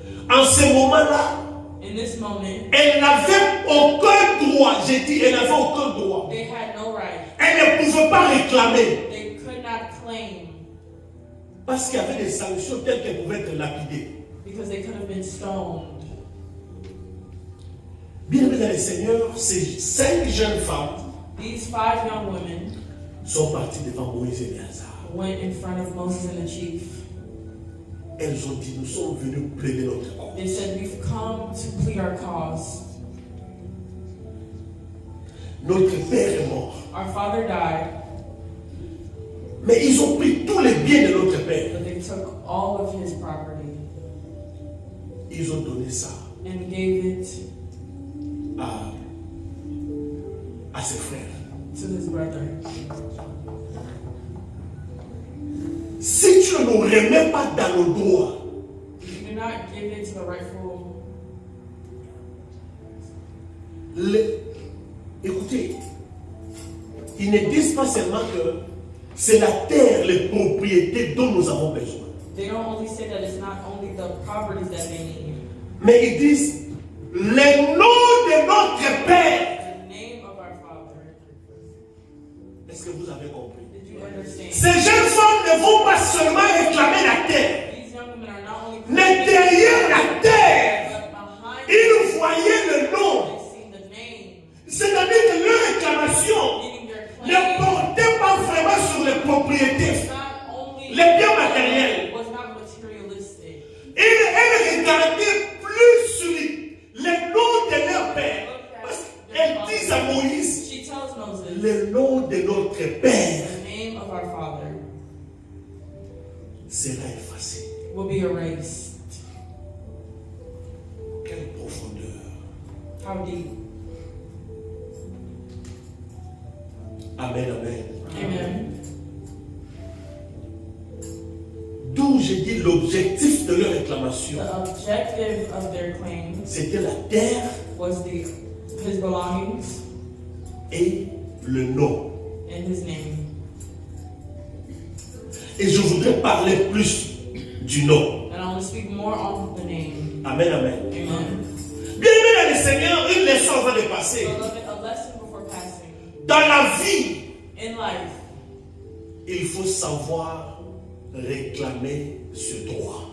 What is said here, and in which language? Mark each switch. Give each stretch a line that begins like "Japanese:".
French: En ce moment-là,
English: In this moment,
French: elle n'avait aucun droit. J'ai dit, elle n'avait aucun droit.
English: they had no right.
French: Elle ne pouvait pas réclamer
English: They could not claim
French: parce qu'il y avait des sanctions telles qu'elles pouvaient être lapidées.
English: because they could have been stoned.
French: Bien aimés dans le Seigneur, ces 5 jeunes femmes
English: These 5 young women
French: sont parties devant Moïse et Éléazar.
English: went in front of Moses and the chief.
French: Elles ont dit, nous sommes venus plaider notre cause.
English: They said, we've come to plead our cause.
French: Notre père est mort.
English: Our father died,
French: Mais ils ont pris tous les biens de notre père.
English: but they took all of his property
French: Ils ont donné ça
English: and gave it
French: à ses frères.
English: to his brother.
French: Si tu ne nous remets pas dans nos droits,
English: If you do not give it to the rightful,
French: écoutez, ils ne disent pas seulement que c'est la terre, les propriétés dont nous avons besoin.
English: they don't only say that it's not only the properties that they need.
French: Mais ils disent le nom de notre Père.
English: The name of our father.
French: Est-ce que vous avez compris?
English: Did you understand?
French: Ces jeunes femmes ne vont pas seulement réclamer la terre,
English: These young women are not only
French: mais derrière la terre,
English: but behind
French: ils voyaient le nom.
English: they've seen the name,
French: C'est-à-dire que leur réclamation
English: meaning their
French: ne
English: claim
French: portait pas vraiment sur les propriétés,
English: not only
French: les biens matériels.
English: was not materialistic.
French: Elle regardait plus sur les noms de leur père. Parce qu'elle dit à Moïse,
English: She tells Moses
French: le nom de notre père
English: the name of our father
French: sera effacé.
English: will be erased.
French: Quelle profondeur.
English: How deep?
French: Amen, amen.
English: Amen.
French: D'où j'ai dit l'objectif de leur réclamation,
English: The objective of their claim
French: c'était la terre
English: was his belongings
French: et le nom.
English: and his name.
French: Et je voudrais parler plus du nom.
English: And I want to speak more on the name.
French: Amen, amen.
English: Amen.
French: Bien aimé dans le Seigneur, une leçon va de passer.
English: Beloved, a lesson before passing.
French: Dans la vie,
English: In life,
French: il faut savoir réclamer ce droit.